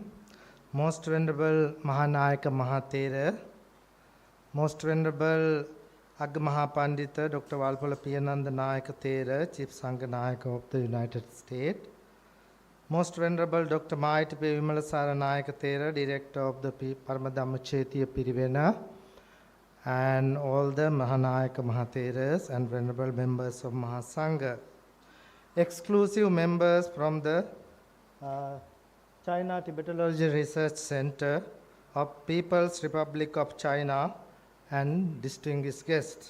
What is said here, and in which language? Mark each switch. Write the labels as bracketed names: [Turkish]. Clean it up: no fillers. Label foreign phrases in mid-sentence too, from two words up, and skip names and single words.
[English] Most Venerable Mahanayaka Mahathera, Most Venerable Agamaha Pandita Dr. Walpala Piyananda Nayaka Thera, Chief Sangha Nayaka of the United States, Most Venerable Dr. Maitappa Vimalasara Nayaka Thera, Director of the Parama Dhammachethiya Pirivena, and all the Mahanayaka Mahatheras and Venerable members of Mahasangha, exclusive members from the China Tibetology Research Center of People's Republic of China, and distinguished guests.